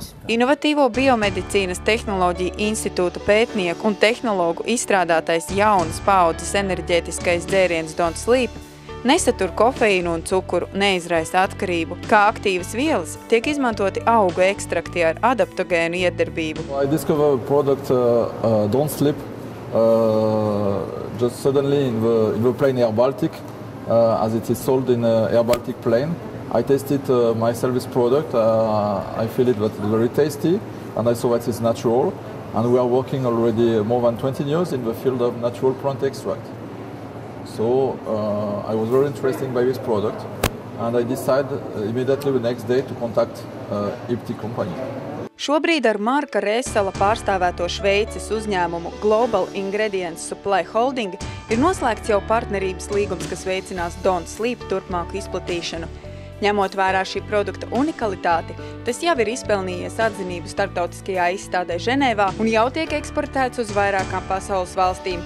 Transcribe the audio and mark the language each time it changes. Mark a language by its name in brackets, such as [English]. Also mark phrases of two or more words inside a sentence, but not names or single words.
[Latvian] Inovatīvo biomedicīnas tehnoloģiju institūta pētnieku un tehnologu izstrādātais jaunas paaudzes enerģētiskais dzēriens Don't Sleep nesatur kofeīnu un cukuru, neizraisa atkarību. Kā aktīvas vielas tiek izmantoti augu ekstrakti ar adaptogēnu iedarbību. [English] I discovered a product Don't Sleep just suddenly in the plane Air Baltic as it is sold in Air Baltic plane. I tasted myself this product. I feel it that it's very tasty, and I saw that it's natural. And we are working already more than 20 years in the field of natural plant extract. So I was very interested by this product, and I decided immediately the next day to contact IPT company. [Latvian] Šobrīd ar Marka Resela pārstāvēto Šveices uzņēmumu Global Ingredients Supply Holding ir noslēgts jau partnerības līgums, kas veicinās Don't Sleep turpmāku izplatīšanu. Ņemot vērā šī produkta unikalitāti, tas jau ir izpelnījies atzinību starptautiskajā izstādē Ženēvā un jau tiek eksportēts uz vairākām pasaules valstīm.